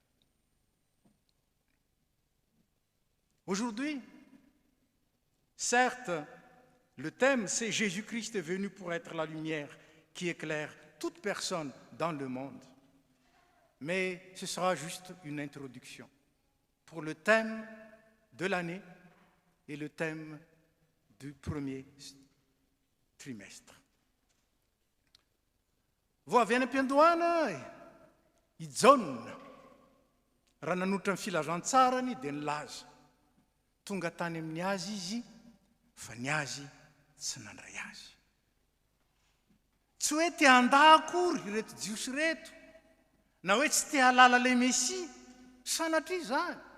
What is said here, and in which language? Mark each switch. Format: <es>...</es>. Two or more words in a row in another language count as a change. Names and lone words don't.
<fr>Aujourd'hui, certes, le thème c'est Jésus-Christ est venu pour être la lumière qui éclaire toute personne dans le monde, mais ce sera juste une introduction pour le thème de l'année et le thème du premier trimestre.</fr> <mg>Vao avy any am-piandohana ijaonona raha nanotra ny filazantsarany dia nilaza tonga tany amin'ny azy izy fa ny azy tsy nandray azy. Tsy hoe te handaha akory reto jiosy reto na hoe tsy te halala le Mesia, sanatria izany.</mg>